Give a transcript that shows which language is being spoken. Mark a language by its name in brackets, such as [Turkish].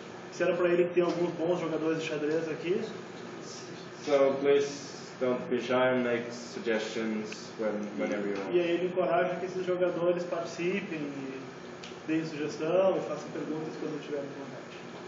[Portuguese] Disseram para ele que tem alguns bons jogadores de xadrez aqui. [English] So please don't be shy and make suggestions whenever you want. [Portuguese] E aí ele encoraja que esses jogadores participem e deem sugestão e façam perguntas quando tiverem vontade.